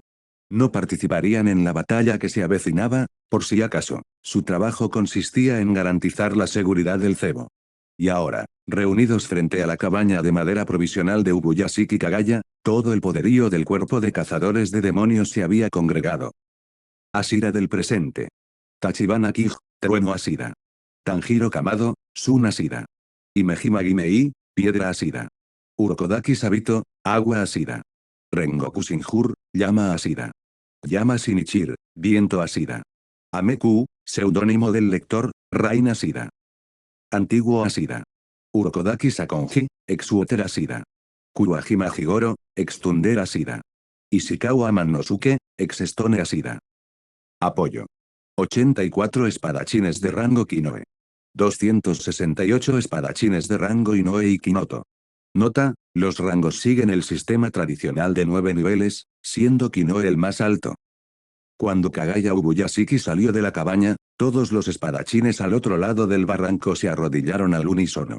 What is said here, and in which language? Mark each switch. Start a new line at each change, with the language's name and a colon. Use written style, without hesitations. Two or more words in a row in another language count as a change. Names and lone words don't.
Spanish: No participarían en la batalla que se avecinaba, por si acaso. Su trabajo consistía en garantizar la seguridad del cebo. Y ahora, reunidos frente a la cabaña de madera provisional de Ubuyashiki Kagaya, todo el poderío del cuerpo de cazadores de demonios se había congregado. Ashira del presente. Tachibana Kij, Trueno Ashira. Tanjiro Kamado, Sun Ashira. Himejima Gimei, Piedra Ashira. Urokodaki Sabito, Agua Ashira. Rengoku Shinjur, Llama Ashira. Llama Shinichir, Viento Ashira. Ameku, seudónimo del lector, Rain Ashira. Antiguo Ashira. Urokodaki Sakonji, Exuoter Ashira. Kuwajima Higoro, ex Tsundere Ashira. Ishikawa Mannosuke, ex Stone Ashira. Apoyo. 84 espadachines de rango Kinoe. 268 espadachines de rango Inoue y Kinoto. Nota, los rangos siguen el sistema tradicional de 9 niveles, siendo Kinoe el más alto. Cuando Kagaya Ubuyashiki salió de la cabaña, todos los espadachines al otro lado del barranco se arrodillaron al unísono.